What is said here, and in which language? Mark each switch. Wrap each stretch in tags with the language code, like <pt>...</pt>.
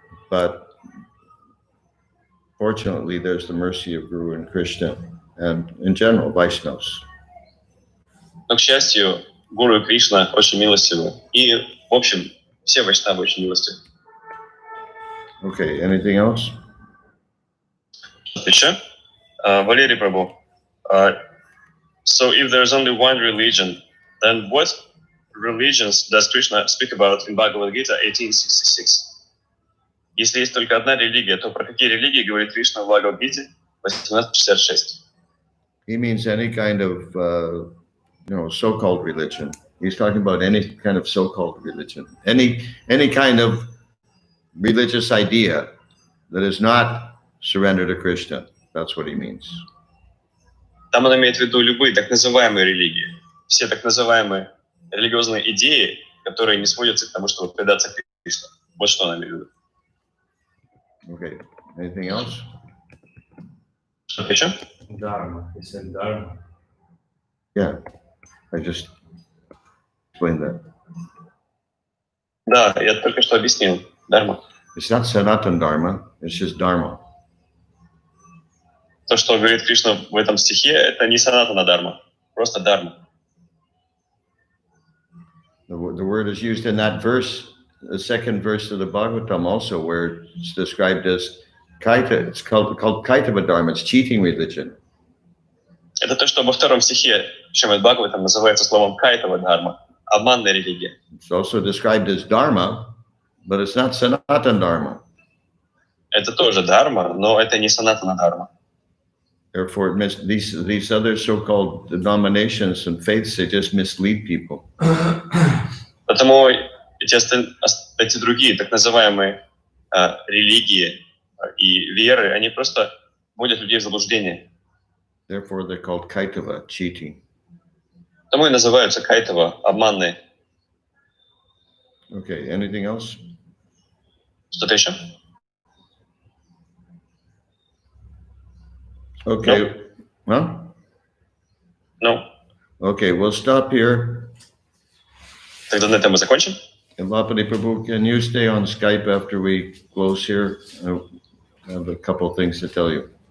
<en>But fortunately, there's the mercy of Guru and Krishna, and in general, Vaishnavas.</en> <ru>Но, к счастью, Гуру и Кришна очень милостивы. И, в общем, все вайшнавы очень милостивы.</ru> <en>Okay, anything else?</en> <ru>Еще? Валерий Прабhu,</ru> <en>So if there's only one religion, then what religions does Krishna speak about in Bhagavad Gita 1866?</en> <ru>Если есть только одна религия, то про какие религии говорит Кришна в Бхагавад-гите 1866?</ru> <en>He means any kind of, so-called religion. He's talking about any kind of so-called religion, any kind of religious idea that is not surrender to Krishna. That's what he means.</en> <ru>Там он имеет в виду любые так называемые религии. Все так называемые религиозные идеи, которые не сводятся к тому, чтобы предаться Кришне. Вот что он имеет в виду.</ru> <en>Okay. Anything else?</en> <ru>Что-то еще?</ru> <en>Dharma. He said Dharma. Yeah. I just explained that.</en> <ru>Да, я только что объяснил. Дharma.</ru> <en>It's not Sanatan Dharma. It's just Dharma.</en> <ru>То, что говорит Кришна в этом стихе, это не санатана дharma, просто дharma.</ru> <en>The word is used in that verse, the second verse of the Bhagavatam also, where it's described as kaita. It's called kaitava dharma. It's cheating religion.</en> <ru>Это то, что во втором стихе Шримад Бхагаватам называется словом кайтава дharma, обманная религия.</ru> <en>It's also described as dharma, but it's not Sanatan Dharma.</en> <ru>Это тоже дharma, но это не санатана дharma.</ru> <en>Therefore, these other so-called denominations and faiths, they just mislead people.</en> <ru>Потому эти другие так называемые религии и веры, они просто вводят людей в заблуждение.</ru> <en>Therefore, they're called kaitava, cheating.</en> <ru>Потому и называются кайтава, обманные.</ru> <en>Okay, anything else?</en> <ru>Что-то еще?</ru> <en>Okay. Huh?</en> <ru>Ну,</ru> <en>Okay, we'll stop here.</en> <ru>тогда на этом мы закончим.</ru> <en>And Lapani Prabhu, can you stay on Skype after we close here? I have a couple of things to tell you.</en>